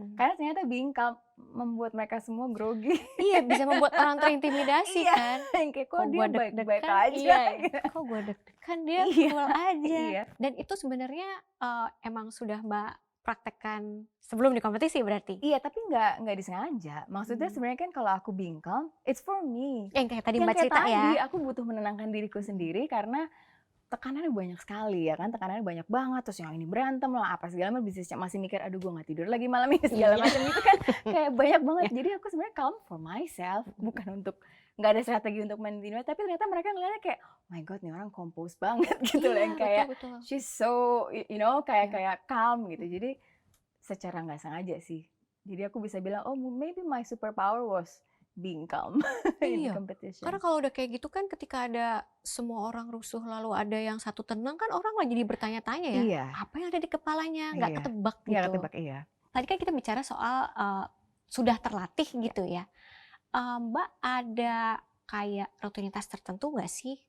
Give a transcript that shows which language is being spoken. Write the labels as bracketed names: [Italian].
[Indonesian] Karena ternyata being calm membuat mereka semua grogi. Iya, bisa membuat orang terintimidasi kan. Kayak kok dia baik-baik aja. Kok gue deg-degan dia cool aja. Dan itu sebenarnya emang sudah Mbak praktekkan sebelum di kompetisi berarti? Iya, tapi nggak disengaja. Maksudnya sebenarnya kan kalau aku being calm, [English] it's for me. [Indonesian] Yang kayak tadi Mbak cerita ya? Aku butuh menenangkan diriku sendiri karena tekanannya banyak sekali ya kan, tekanannya banyak banget, terus yang ini berantem lah, apa segala macam, masih mikir, aduh gue nggak tidur lagi malam ini, segala macam itu kan kayak banyak banget. Jadi aku sebenarnya [English] calm for myself, [Indonesian] bukan untuk, nggak ada strategi untuk maintain, tapi ternyata mereka ngeliatnya kayak, [English] oh my god [Indonesian] nih orang compose banget gitu loh, yang kayak she's so, kayak calm gitu. Jadi secara nggak sengaja sih, jadi aku bisa bilang, [English] oh maybe my superpower was being calm in the competition. [Indonesian] Karena kalau udah kayak gitu kan ketika ada semua orang rusuh lalu ada yang satu tenang kan orang lagi jadi bertanya-tanya ya, apa yang ada di kepalanya, nggak ketebak gitu. Nggak ketebak, iya. Tadi kan kita bicara soal sudah terlatih gitu ya. Mbak ada kayak rutinitas tertentu nggak sih?